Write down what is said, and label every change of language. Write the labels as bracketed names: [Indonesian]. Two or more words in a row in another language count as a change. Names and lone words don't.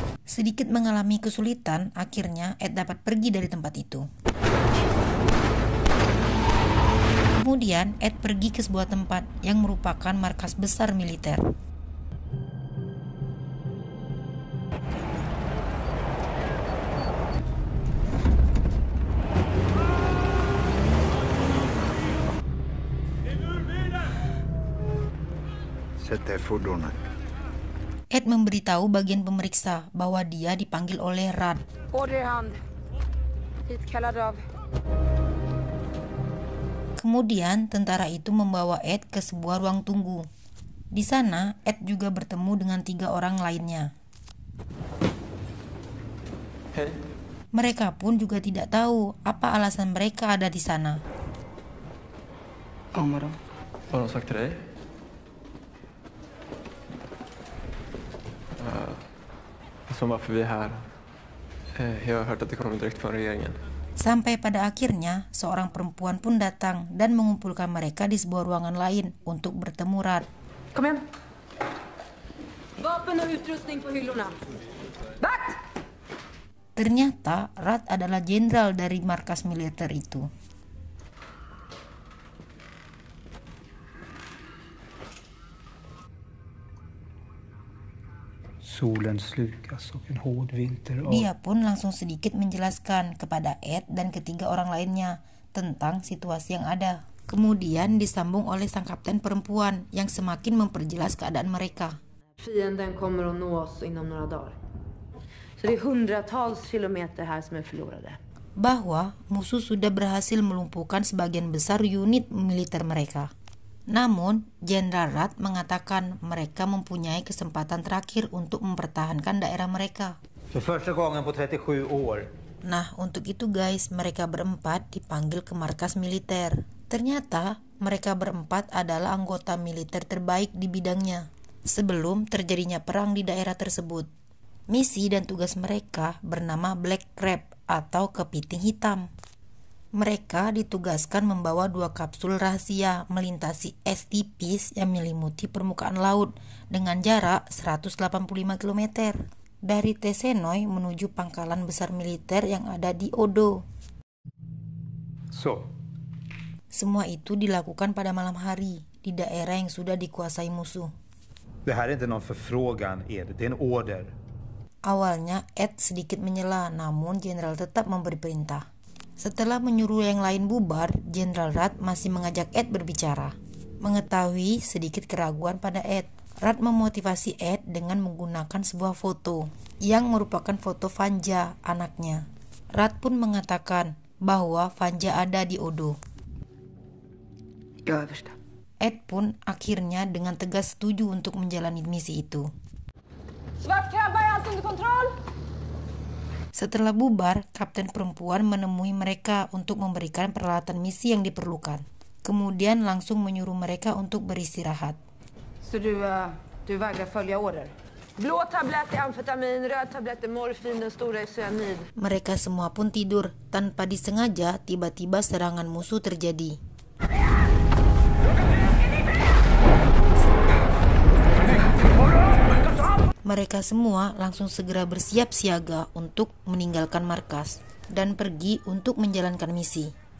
[Indonesian] Sedikit mengalami kesulitan, akhirnya Ed dapat pergi dari tempat itu. Kemudian Ed pergi ke sebuah tempat yang merupakan markas besar militer. [Swedish] Sätt dig i fordonet. [Indonesian] Ed memberitahu bagian pemeriksa bahwa dia dipanggil oleh Rad. [Swedish] Order i hand. Hitkallad av. [Indonesian] Kemudian tentara itu membawa Ed ke sebuah ruang tunggu. Di sana Ed juga bertemu dengan 3 orang lainnya. [Swedish] Hej. [Indonesian] Mereka pun juga tidak tahu apa alasan mereka ada di sana. [Swedish] Vad har de sagt till dig? Som varför vi är här. Jag har hört att det kommer direkt från regeringen. [Indonesian] Sampai pada akhirnya, seorang perempuan pun datang dan mengumpulkan mereka di sebuah ruangan lain untuk bertemu Rad. [Swedish] Kom igen. Vapen och utrustning på hyllorna. Vakt! [Indonesian] Ternyata Rad adalah jenderal dari markas militer itu. [Swedish] Solen slukas och en hård vinter. [Indonesian] Dia pun langsung sedikit menjelaskan kepada Ed dan ketiga orang lainnya tentang situasi yang ada. Kemudian disambung oleh sang kapten perempuan yang semakin memperjelas keadaan mereka. [Swedish] Fienden kommer att nå oss inom några dagar. Så det är hundratals kilometer här som är förlorade. [Indonesian] Bahwa musuh sudah berhasil melumpuhkan sebagian besar unit militer mereka. Namun, Jenderal Rad mengatakan mereka mempunyai kesempatan terakhir untuk mempertahankan daerah mereka. [Swedish] För första gången på 37 år. [Indonesian] Nah, untuk itu guys, mereka berempat dipanggil ke markas militer. Ternyata, mereka berempat adalah anggota militer terbaik di bidangnya sebelum terjadinya perang di daerah tersebut. Misi dan tugas mereka bernama Black Crab atau kepiting hitam. Mereka ditugaskan membawa 2 kapsul rahasia melintasi es tipis yang menyelimuti permukaan laut dengan jarak 185 km dari Tessenoi menuju pangkalan besar militer yang ada di Odo. Semua itu dilakukan pada malam hari di daerah yang sudah dikuasai musuh. [Swedish] Det här är inte någon förfrågan, Ed. Det är en order. [Indonesian] Awalnya Ed sedikit menyela, namun Jenderal tetap memberi perintah. Setelah menyuruh yang lain bubar, Jenderal Rad masih mengajak Ed berbicara. Mengetahui sedikit keraguan pada Ed, Rad memotivasi Ed dengan menggunakan sebuah foto yang merupakan foto Vanja, anaknya. Rad pun mengatakan bahwa Vanja ada di Odo. [Swedish] Ja, överste. [Indonesian] Ed pun akhirnya dengan tegas setuju untuk menjalani misi itu. [Swedish] Svartkrabba, är allt under kontroll? [Indonesian] Setelah bubar, kapten perempuan menemui mereka untuk memberikan peralatan misi yang diperlukan. Kemudian langsung menyuruh mereka untuk beristirahat. [Swedish] Så du vägrar följa order? Blå tablett är amfetamin, röd tablett är morfin, den stora är cyanid. [Indonesian] Mereka semua pun tidur. Tanpa disengaja, tiba-tiba serangan musuh terjadi. Mereka semua langsung segera bersiap siaga untuk meninggalkan markas dan pergi untuk menjalankan misi.